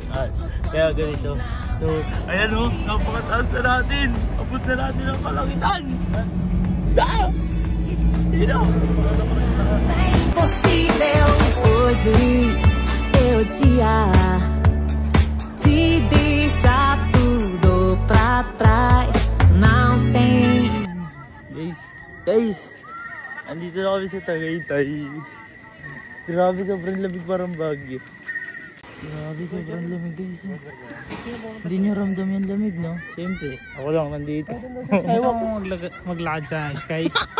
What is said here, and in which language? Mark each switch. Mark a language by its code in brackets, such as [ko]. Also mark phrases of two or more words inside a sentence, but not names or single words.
[tl] Kaya ganito. So, ayan o, napakataas na natin. Abot na natin ang kalangitan. Dito. [pt] Impossível hoje eu te deixar tudo pra trás. Não tem. [tl] Guys, andito na kami sa Tagaytay. Grabe, sobrang lamig, parang Baguio. Grabe, sobrang lamig guys. Hindi nyo ramdam yung lamig, no? Siyempre, ako lang nandito. Ayaw mo maglakad sa Sky.